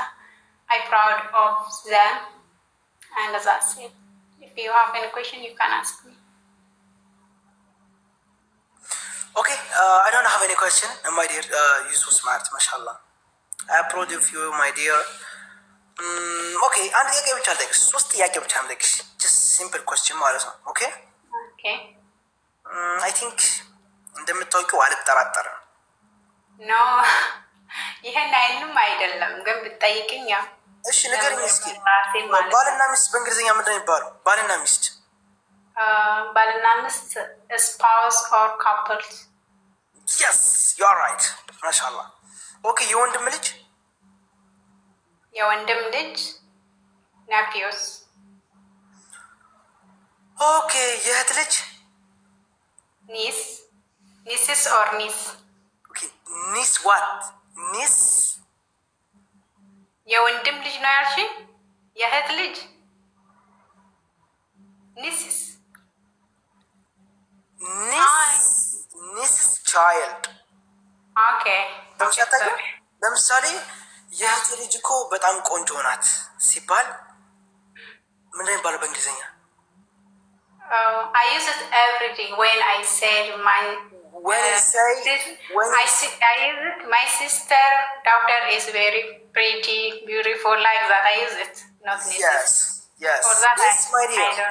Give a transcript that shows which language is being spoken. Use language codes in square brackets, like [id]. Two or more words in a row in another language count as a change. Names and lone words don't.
[en] I'm proud of them, and that's it. If you have any question, you can ask me. Okay, I don't have any question, my dear. You're so smart, mashallah. I'm proud of you, my dear. [am] Okay, አንድ ጥያቄ ብቻ ልጠይቅሽ፣ 3 ጥያቄ ብቻ ልጠይቅሽ። [en] just simple question [am] ማለት ነው። Okay? [en] Okay. I think [am] እንደምታውቂው አልጠራጠርም። No, ይሄን አይልም አይደለም፣ ግን ብትጠይቅኝ ያው እሺ ንገሪኝ እስኪ። ባልና ሚስት በእንግሊዝኛ ምንድን ነው የሚባለው? ባልና ሚስት [en] spouse or couples. Yes, you are right, mashallah. Okay [am] የወንድም ልጅ የወንድም ልጅ ናፒዮስ። ኦኬ የእህት ልጅ [en] Niece, nieces or niece። Okay niece, what niece [am] የወንድም ልጅ ነው ያልሽኝ? የእህት ልጅ ኒስስ [en] Niece's child። ኦኬ [am] ለምሳሌ የእህት ልጅ እኮ በጣም ቆንጆ ናት ሲባል ምንድን ነው የሚባለው በእንግሊዝኛ? [en] I use it every day when I say my I use it. My sister daughter is very pretty, beautiful, like that. I use it, not yes. For that, Yes, my dear. I don't.